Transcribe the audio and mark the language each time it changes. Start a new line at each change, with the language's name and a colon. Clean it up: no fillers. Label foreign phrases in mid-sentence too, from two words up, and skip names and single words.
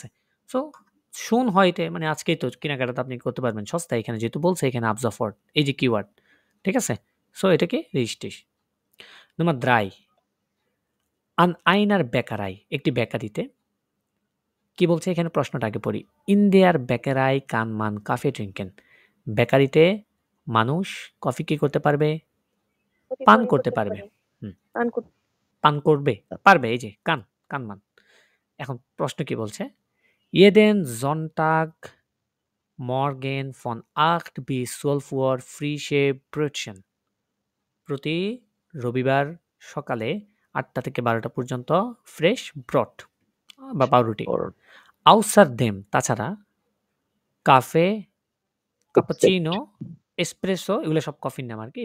Bangla: সো শুন হয়তে মানে আজকেই তো কেনাকাটা আপনি করতে পারবেন সস্তায়, এখানে যেহেতু বলছে এখানে
German: ab sofort,
Bangla: এই যে কিওয়ার্ড। ঠিক আছে? সো এটাকে রিস্টিস।
German: Nummer 3, an einer Bäckerei,
Bangla: একটি বেকারিতে। কি বলছে এখানে? প্রশ্নটা আগে পড়ি।
German: In der Bäckerei kann man Kaffee trinken.
Bangla: বেকারিতে মানুষ কফি কি করতে পারবে? পান করতে পারবে। পান করবে, পারবে। এই যে কানমান। এখন প্রশ্ন কি বলছে?
German: Jeden Sonntag morgen von 8 bis 12 Uhr frische Brötchen.
Bangla: প্রতি রবিবার সকালে 8টা থেকে 12টা পর্যন্ত ফ্রেশ ব্রড বা পাউরুটি। Außerdem তাছাড়া কাফে, কাপাচিনো, এসপ্রেসো, এগুলো সব কফির নাম আর কি।